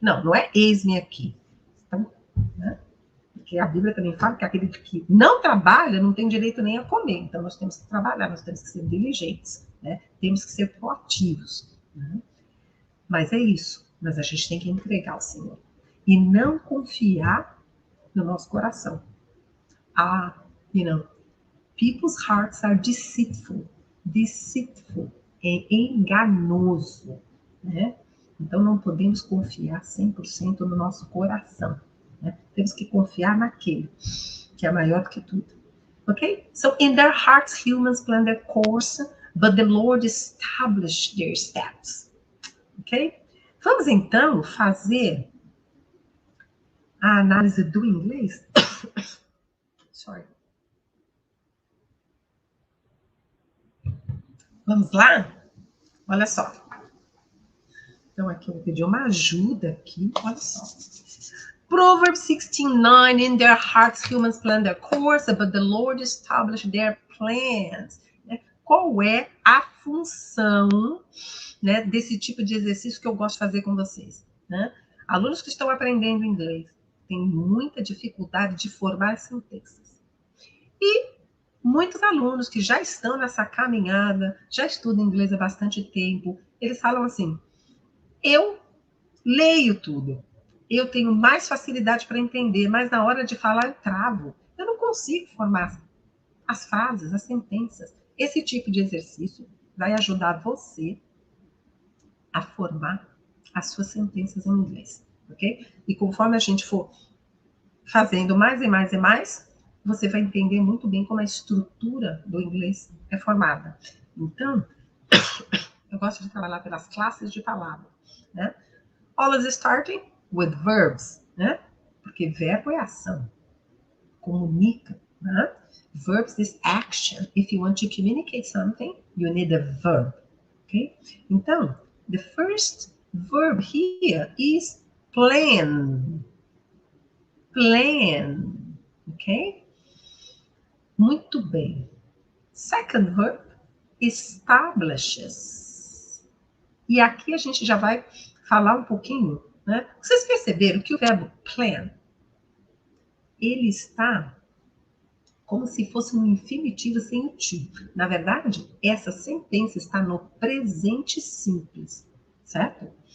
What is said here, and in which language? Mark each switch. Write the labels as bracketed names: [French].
[Portuguese] Não, não é eis-me aqui. Então, né? Porque a Bíblia também fala que aquele que não trabalha não tem direito nem a comer. Então nós temos que trabalhar, nós temos que ser diligentes, né? Temos que ser proativos. Né? Mas é isso. Mas a gente tem que entregar ao Senhor. E não confiar no nosso coração. [English] You know, people's hearts are deceitful. [Portuguese] Deceitful. É enganoso. Né? Então não podemos confiar 100% no nosso coração. Né? Temos que confiar naquele que é maior do que tudo. [English] Okay? So in their hearts humans plan their course, but the Lord established their steps. Ok? [Portuguese] Vamos então fazer a análise do inglês. [English] Sorry. [Portuguese] Vamos lá? Olha só. Então aqui eu vou pedir uma ajuda aqui. Olha só. [English] Proverbs 16:9, in their hearts humans plan their course, but the Lord established their plans. [Portuguese] Qual é a função, né, desse tipo de exercício que eu gosto de fazer com vocês? Né? Alunos que estão aprendendo inglês têm muita dificuldade de formar sentenças. E muitos alunos que já estão nessa caminhada, já estudam inglês há bastante tempo, eles falam assim, eu leio tudo, eu tenho mais facilidade para entender, mas na hora de falar eu travo. Eu não consigo formar as frases, as sentenças. Esse tipo de exercício vai ajudar você a formar as suas sentenças em inglês, ok? E conforme a gente for fazendo mais e mais e mais, você vai entender muito bem como a estrutura do inglês é formada. Então, eu gosto de trabalhar pelas classes de palavra, né? [English] Always starting with verbs, né? [Portuguese] Porque verbo é ação, comunica, né? [English] Verbs is action. If you want to communicate something, you need a verb, okay? Então, the first verb here is plan. [Portuguese] Plan, ok? Muito bem. [English] Second verb, establishes. [Portuguese] E aqui a gente já vai falar um pouquinho, né? Vocês perceberam que o verbo plan, ele está como se fosse um infinitivo sem o to. Na verdade, essa sentença está no presente simples, certo?